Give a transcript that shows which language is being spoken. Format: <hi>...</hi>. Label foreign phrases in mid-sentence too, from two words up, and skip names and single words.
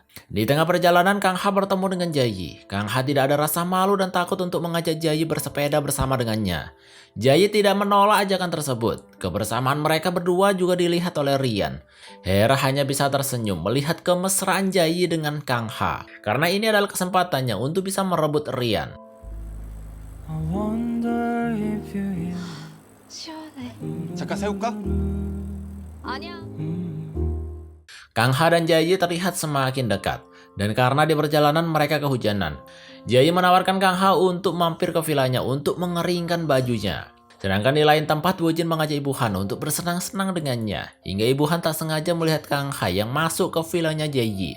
<id>Di tengah perjalanan, Kang Ha bertemu dengan Jae. Kang Ha tidak ada rasa malu dan takut untuk mengajak Jae bersepeda bersama dengannya. Jae tidak menolak ajakan tersebut. Kebersamaan mereka berdua juga dilihat oleh Rian. Hera hanya bisa tersenyum melihat kemesraan Jae dengan Kang Ha. Karena ini adalah kesempatannya untuk bisa merebut Rian.</id> <ko>시원해. 잠깐 세울까? 아니야.</ko> <id>Kang Ha dan Jae terlihat semakin dekat. Dan karena di perjalanan mereka kehujanan, Jae menawarkan Kang Ha untuk mampir ke vilanya untuk mengeringkan bajunya. Sedangkan di lain tempat, Wojin mengajak Ibu Han untuk bersenang-senang dengannya. Hingga Ibu Han tak sengaja melihat Kang Ha yang masuk ke vilanya Jae.</id>